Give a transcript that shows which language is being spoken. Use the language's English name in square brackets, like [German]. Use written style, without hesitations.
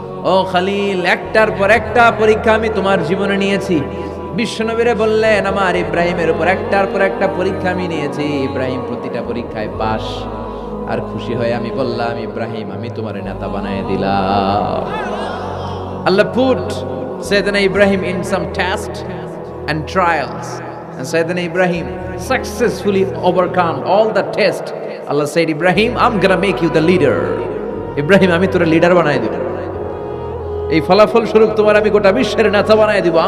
[Bangla] ও খলিল, একটার পর একটা পরীক্ষা আমি তোমার জীবনে নিয়েছি। বিশ্বনবীরে বললেন, আমার ইব্রাহিমের উপর একটার পর একটা পরীক্ষা আমি নিয়েছি, ইব্রাহিম প্রতিটা পরীক্ষায় পাস। আর খুশি হয়ে আমি বললাম, ইব্রাহিম আমি তোমার নেতা বানায় দিলাম। [English] Allah put Sayyidina Ibrahim in some tests and trials, and Sayyidina Ibrahim successfully overcome all the tests. Allah said, Ibrahim, I'm gonna make you the leader. [Bangla] Ibrahim আমি তোর লিডার বানায় দিব, এই ফলাফল স্বরূপ তোমার আমি গোটা বিশ্বের নেতা বানায় দিব।